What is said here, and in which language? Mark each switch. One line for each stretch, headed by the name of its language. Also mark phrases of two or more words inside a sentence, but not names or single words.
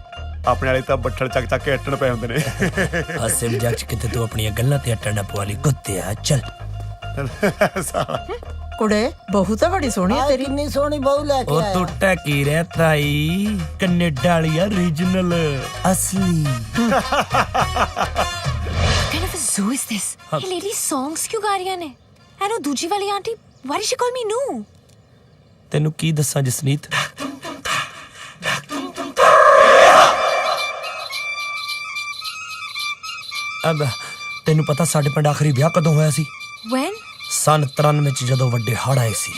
Punjabi: ਆਪਣੇ ਵਾਲੇ ਤਾਂ ਬੱਠਲ ਚੱਕ ਕੇ ਅੱਟਣ ਪਏ ਹੁੰਦੇ ਨੇ। ਹਾਸੇ ਮਜ਼ਾਕ ਚ ਕਿਤੇ ਤੂੰ ਆਪਣੀਆਂ ਗੱਲਾਂ ਤੇ ਅੱਟਣ ਨਾ ਪਵਾ ਲਈ ਕੁੱਤਿਆ। ਚੱਲ ਕੁੜੇ ਬਹੂ ਤਾਂ ਬੜੀ ਸੋਹਣੀ ਹੈ ਤੇਰੀ। ਕਿੰਨੀ ਸੋਹਣੀ ਬਹੂ ਲੈ ਕੇ ਉਹ ਆਇਆ। ਤੂੰ ਟਕੀ ਰਹਿ ਤਾਈ, ਕੈਨੇਡਾ ਵਾਲੀ ਆ ਰੀਜਨਲ ਅਸਲੀ।
English: kind of a zoo is this?
Punjabi: ਇਹ
English: lady songs
Punjabi: ਕਿਉਂ ਗਾ ਰਹੀਆਂ ਨੇ? ਐ ਨੋ ਦੂਜੀ ਵਾਲੀ ਆਂਟੀ,
English: why did she call me ਨੂੰ?
Punjabi: ਤੈਨੂੰ ਕੀ ਦੱਸਾਂ ਜਸਨੀਤ, ਅਬ ਤੈਨੂੰ ਪਤਾ ਸਾਡੇ ਪਿੰਡ ਆਖਰੀ ਵਿਆਹ ਕਦੋਂ ਹੋਇਆ ਸੀ?
English: When?
Punjabi: ਸਨ 93 ਚ ਜਦੋਂ ਵੱਡੇ ਹੜ੍ਹ ਆਏ ਸੀ।